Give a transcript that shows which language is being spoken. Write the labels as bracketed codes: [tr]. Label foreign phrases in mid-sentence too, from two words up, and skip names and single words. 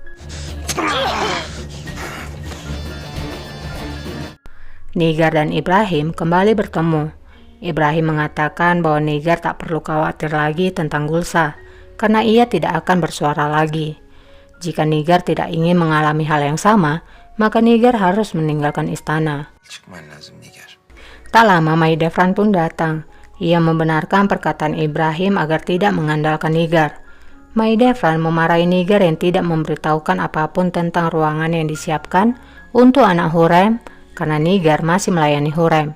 [id] Nigar dan Ibrahim kembali bertemu. Ibrahim mengatakan bahwa Nigar tak perlu khawatir lagi tentang Gulsa, karena ia tidak akan bersuara lagi. Jika Nigar tidak ingin mengalami hal yang sama, maka Nigar harus meninggalkan istana. [tr] Çıkman lazım Nigar. [id] Tak lama Mahidevran pun datang. Ia membenarkan perkataan Ibrahim agar tidak mengandalkan Nigar. Mahidevran memarahi Nigar yang tidak memberitahukan apapun tentang ruangan yang disiapkan untuk anak Hurrem karena Nigar masih melayani Hurrem.